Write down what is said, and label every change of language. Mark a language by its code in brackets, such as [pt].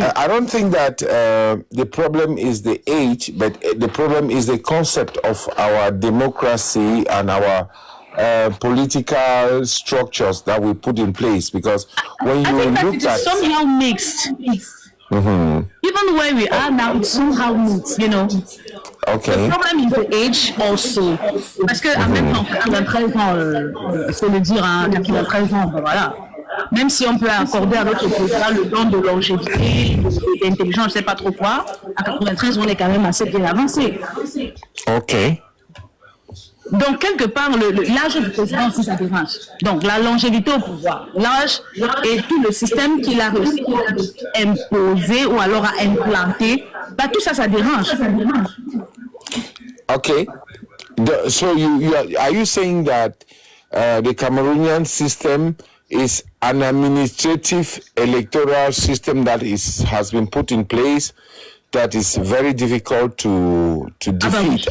[en] I don't think that the problem is the age, but the problem is the concept of our democracy and our political structures that we put in place. Because when you look at somehow mixed. Even where we are now, it's somehow mixed, you know. Okay. The problem is the age also. [fr] Parce que en même temps, 93 ans, faut le dire, hein, 93 ans, ben voilà. Même si on peut accorder à notre président le don de longévité, d'intelligence, je ne sais pas trop quoi, à 93, on est quand même assez bien avancé. [en] Ok. [fr] Donc, quelque part, l'âge du président aussi, ça dérange. Donc, la longévité au pouvoir, l'âge et tout le système qu'il a réussi à imposer ou alors à implanter, bah, tout ça, ça dérange. [en] Okay. So are you saying that the Cameroonian system is an administrative electoral system that has been put in place that is very difficult to defeat?